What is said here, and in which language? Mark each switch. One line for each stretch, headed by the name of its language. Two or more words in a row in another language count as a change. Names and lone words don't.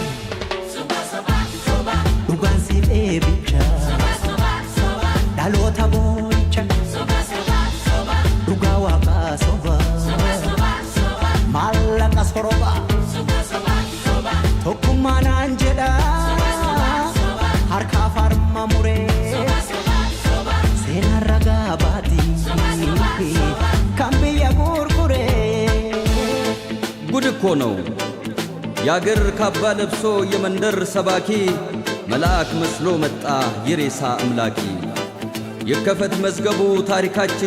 Oromo: soba soba soba ugansi ebicha soba soba soba dalota boicha soba soba soba ugawa ka soba soba soba soba malaka soroba soba soba soba tokumana anjeda harka farma mure
Amharic: ጉድ እኮ ነው ያገር ካባ ለብሶ የመንደር ሰባኪ መልአክ መስሎ መጣ የሬሳ አምላኪ የከፈት መዝገቡ ታሪካችን